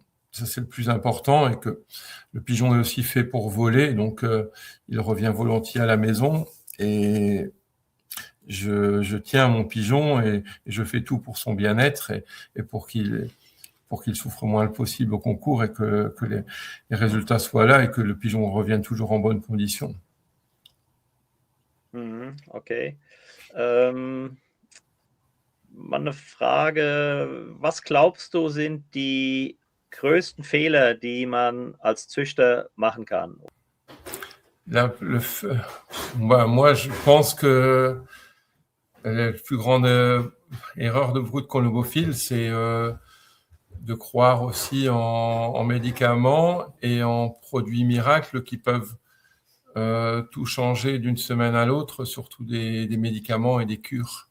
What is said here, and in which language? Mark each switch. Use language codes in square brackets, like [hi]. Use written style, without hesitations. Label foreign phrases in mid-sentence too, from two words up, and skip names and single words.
[fr] Ça, c'est le plus important et que le pigeon est aussi fait pour voler, donc il revient volontiers à la maison et je tiens à mon pigeon et je fais tout pour son bien-être et pour qu'il souffre moins le possible au concours et que les résultats soient là et que le pigeon revienne toujours en bonne condition. Okay. [de] Mal eine Frage, was glaubst du, sind die größten Fehler, die man als Züchter machen kann? [fr] Moi, je pense que la plus grande erreur de beaucoup de colombophiles, c'est de croire aussi en médicaments et en produits miracles qui peuvent tout changer d'une semaine à l'autre, surtout des médicaments et des cures.